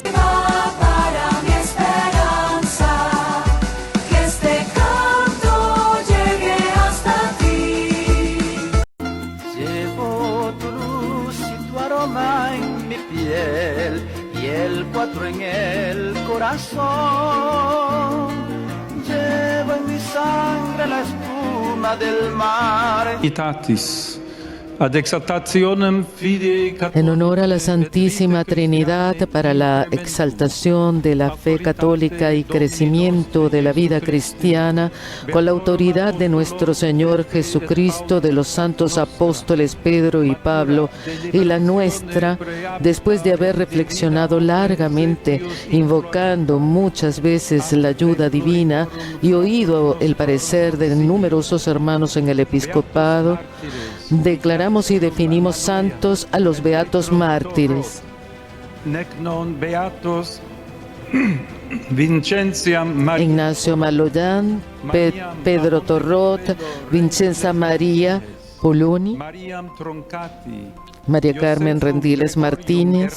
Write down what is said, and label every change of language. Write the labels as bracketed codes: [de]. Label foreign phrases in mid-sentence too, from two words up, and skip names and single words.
[es] Para mi esperanza, que este canto llegue hasta ti. Llevo tu luz y tu aroma en mi piel y el 4 en el corazón. Llevo en mi sangre la espuma del mar. [la] Itatis, ad exaltationem fidei catholicae. [es] En honor a la Santísima Trinidad, para la exaltación de la fe católica y crecimiento de la vida cristiana, con la autoridad de nuestro Señor Jesucristo, de los santos apóstoles Pedro y Pablo, y la nuestra, después de haber reflexionado largamente, invocando muchas veces la ayuda divina y oído el parecer de numerosos hermanos en el episcopado, declaramos y definimos santos a los beatos mártires. [la] Nec non beatos Vincentiam Maria, Ignacio Maloyan, Pedro Torrot, Vincenza María Poloni, Mariam Troncati, María Carmen Rendiles Martínez,